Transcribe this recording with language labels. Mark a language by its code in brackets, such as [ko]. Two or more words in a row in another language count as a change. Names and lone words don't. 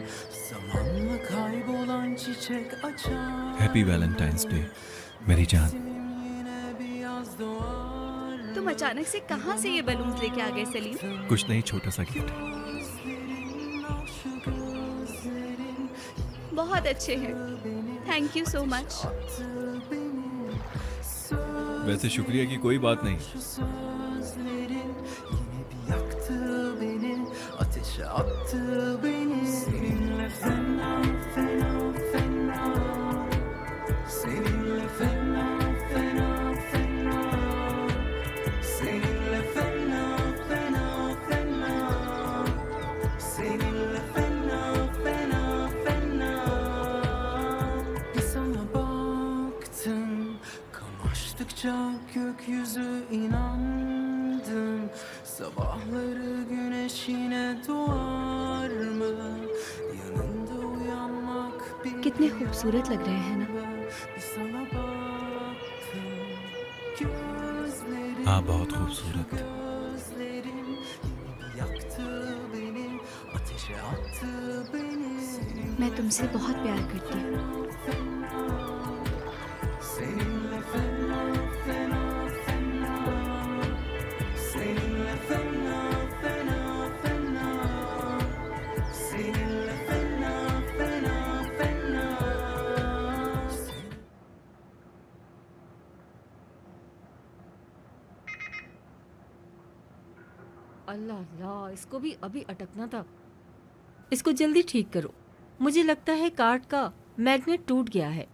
[tr] Zamanla kaybolan çiçek açar. [en] Happy Valentine's Day [hi] मेरी जान। [tr] Yine bir yaz doğar. [hi] तुम अचानक से कहाँ से ये बलून्स लेके आ गए सलीम? कुछ नहीं, छोटा सा गिफ्ट है। [tr] Gözlerin, al şu gözlerin. [hi] बहुत अच्छे हैं, [en] thank you so much. [tr] Attı beni [hi] वैसे शुक्रिया की कोई बात नहीं। [tr] şu sözlerin. Yine bir yaktı beni, ateşe attı beni. Seninle fena fena fena. Seninle fena fena fena. Seninle fena fena fena. Seninle fena fena fena. Bir sana baktım, kamaştıkça gökyüzü inandım. Sabahları güneş yine doğar mı? Yanında uyanmak bir [hi] कितने खूबसूरत लग रहे हैं ना? [tr] bir sana baktım. Gözlerin, [hi] हाँ, बहुत खूबसूरत। [tr] gözlerin yine bir yaktı beni, ateşe attı beni. [hi] मैं तुमसे बहुत प्यार करती हूँ। [tr] Seninle fena fena fena. Seninle fena fena fena. Seninle fena fena fena. [hi] अल्लाह अल्लाह, इसको भी अभी अटकना था। इसको जल्दी ठीक करो। मुझे लगता है कार्ड का मैग्नेट टूट गया है।